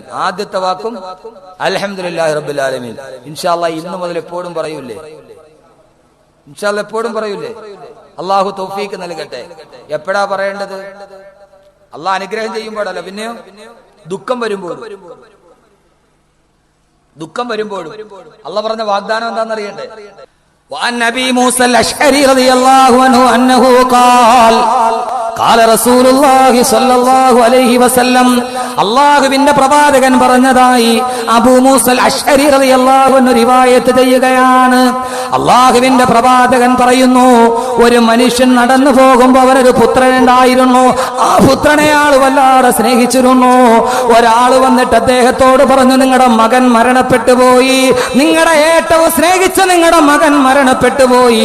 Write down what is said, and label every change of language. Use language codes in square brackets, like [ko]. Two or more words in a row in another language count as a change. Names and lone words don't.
[ml] ആദ്യത്തെ വാക്കും [ar] الحمد لله رب العالمين. إن شاء الله [ml] ഇന്നു മുതൽ എപ്പോഴും പറയൂലേ? [ar] إن شاء الله [ml] എപ്പോഴും പറയൂലേ? അല്ലാഹു തൗഫീഖ് നൽകട്ടെ. എപ്പോഴാ പറയേണ്ടത്? അല്ലാഹ് അനുഗ്രഹം ചെയ്യുമ്പോഴല്ല, പിന്നെയോ ദുഃഖം വരുമ്പോഴും. അല്ലാഹ് പറഞ്ഞ വാഗ്ദാനം എന്താണെന്നറിയണ്ടേ? [ar] وعن أبي موسى الأشعري رضي الله عنه أنه قال رسول الله صلى الله عليه وسلم, [ml] അല്ലാഹുവിന്റെ പ്രവാചകൻ പറഞ്ഞതായി അബൂ മൂസൽ അശ്അരി [ar] رضي الله عنه [ml] റിവായത്ത് ചെയ്യുകയാണ്. അല്ലാഹുവിന്റെ പ്രവാചകൻ പറയുന്നു, ഒരു മനുഷ്യൻ നടന്നു പോകുമ്പോൾ അവനൊരു പുത്രനുണ്ടായിരുന്നു. ആ പുത്രനെ അയാൾ വല്ലാതെ സ്നേഹിച്ചിരുന്നു. ഒരാൾ വന്നിട്ട് അദ്ദേഹത്തോട് പറഞ്ഞു, നിങ്ങളുടെ മകൻ മരണപ്പെട്ടു പോയി, നിങ്ങളുടെ ഏറ്റവും സ്നേഹിച്ച നിങ്ങളുടെ മകൻ മരണപ്പെട്ടു പോയി.